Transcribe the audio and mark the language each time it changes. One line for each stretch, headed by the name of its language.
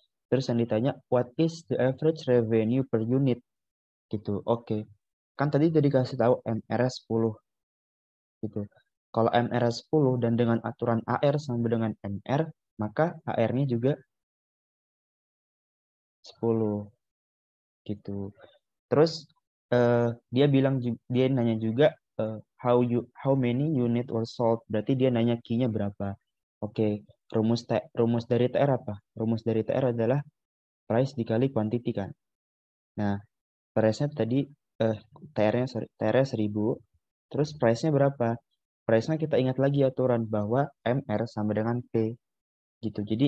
Indonesian: Terus yang ditanya,
English: what is the average revenue per unit?
Indonesian: Gitu. Oke. Kan tadi udah dikasih tahu MR 10 gitu. Kalau MR 10 dan dengan aturan AR sama dengan MR, maka AR-nya juga 10 gitu. Terus dia dia nanya juga
English: how many unit were sold.
Indonesian: Berarti dia nanya key-nya berapa. Oke, rumus dari TR apa? Rumus dari TR adalah price dikali quantity kan. Nah, price-nya tadi TR-nya 1000, terus price-nya berapa? Price-nya kita ingat lagi aturan bahwa MR sama dengan P gitu.